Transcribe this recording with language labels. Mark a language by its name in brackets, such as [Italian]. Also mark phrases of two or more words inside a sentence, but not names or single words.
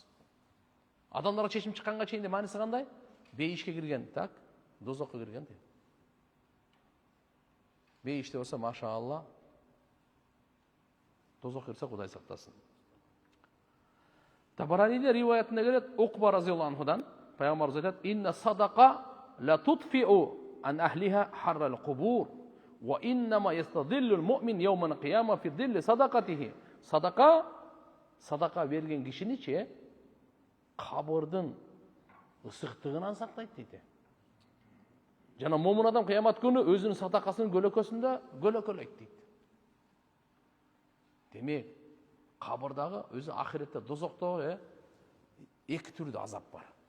[Kyrgyz] Адамдарга чечим чыкканга чейин де мааниси кандай? Бейишке кирген, так, дозокко кирген де. Бейиште болсо, машаалла, дозокко кирсе Кудай сактасын. Табараниде риваятында келет, Уқба [Arabic] رضي الله عنه, [Kyrgyz] пайгамбарыбыз айтат: [Arabic] "إن الصدقة لتطفئ عن أهلها حر القبور وإنما يستظل المؤمن يوم القيامة في ظل صدقته." [Kyrgyz] Садака берген кишини кабырдын ысыктыгынан сактайт дейт. Жана момун адам кыямат күнү өзүнүн садакасынын көлөкөсүндө көлөкөлөйт дейт. Демек, кабырдагы өзү ахиретте дозоктогу эки түрдүү азап бар.